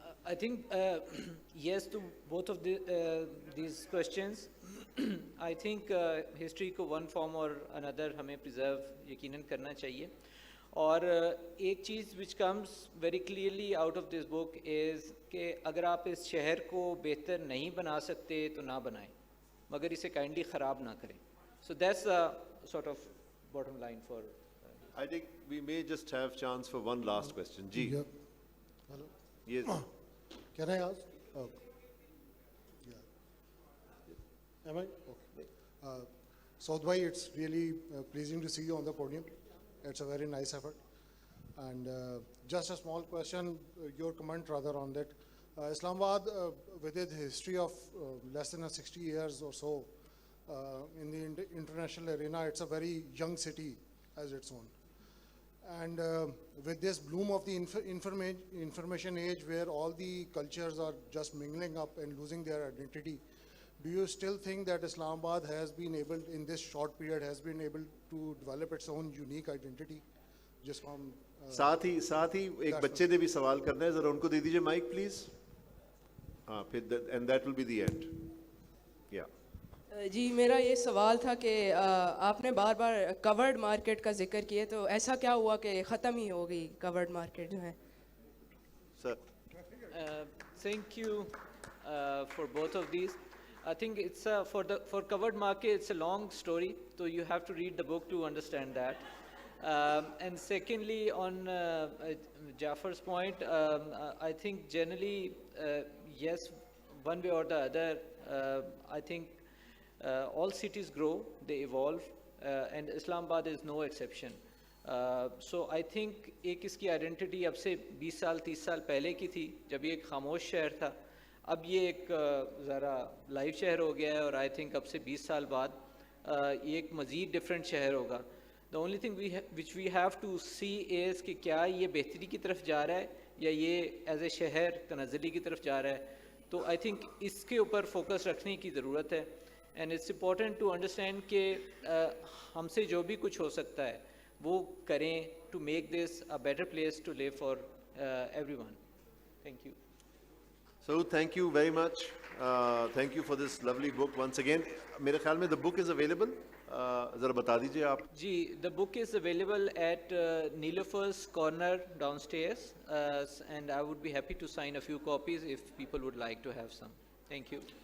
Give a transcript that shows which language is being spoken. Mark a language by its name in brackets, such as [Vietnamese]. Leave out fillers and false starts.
[English] I think yes to both of these questions. I think history کو one form or another ہمیں preserve [Urdu] یقیناً کرنا چاہیے. اور ایک چیز [English] which comes very clearly out of this book is [Urdu] کہ اگر آپ اس شہر کو بہتر نہیں بنا سکتے تو نہ بنائیں, مگر اسے کائنڈلی خراب نہ کریں. [English] So that's a sort of bottom line for. I think we may just have chance for one last question. [Urdu] Ji. [English] Yeah. Hello. Yes. Can I ask? Oh. Yeah. Am I? Okay. Saud bhai, it's really pleasing to see you on the podium. It's a very nice effort. And just a small question, your comment rather on that. Islamabad, with its history of less than 60 years or so, in the international arena, it's a very young city as its own. And with this bloom of the information age where all the cultures are just mingling up and losing their identity, do you still think that Islamabad has been able, in this short period, has been able to develop its own unique identity? Just from [Urdu] ساتھ ہی ایک بچے نے بھی سوال کرنا ہے, ذرا ان کو دے دیجیے مائک پلیز. ہاں پھر [English] And that will be the end. [Urdu] یا جی میرا یہ سوال تھا کہ آپ نے بار بار کورڈ مارکیٹ کا ذکر کیے, تو ایسا کیا ہوا کہ ختم ہی ہو گئی کورڈ مارکیٹ جو ہے؟ سر [English] Thank you for both of these. I think it's for covered market it's a long story, so you have to read the book to understand that. And secondly, on Jafar's point, I think generally yes, one way or the other I think all cities grow, they evolve, and Islamabad is no exception. So I think [Urdu] ایک اس کی identity اب سے 20 سال 30 سال پہلے کی تھی جب یہ ایک خاموش شہر تھا. اب یہ ایک ذرا لائیو شہر ہو گیا ہے, اور آئی تھنک اب سے 20 سال بعد یہ ایک مزید ڈفرینٹ شہر ہوگا. [English] The only thing which we have to see is [Urdu] کہ کیا یہ بہتری کی طرف جا رہا ہے [English] یا یہ as a شہر تنزلی کی طرف جا رہا ہے. [Urdu] تو آئی تھنک اس کے اوپر فوکس رکھنے کی ضرورت ہے. [English] And it's important to understand کہ ہم سے جو بھی کچھ ہو سکتا ہے وہ کریں to make this a better place to live for everyone. Thank you. So thank you very much. Thank you for this lovely book once again. [Urdu] میرے خیال میں [English] the book is available. [Urdu] ذرا بتا دیجیے آپ. جی, [English] the book is available at Nilofer's Corner downstairs, and I would be happy to sign a few copies if people would like to have some. Thank you.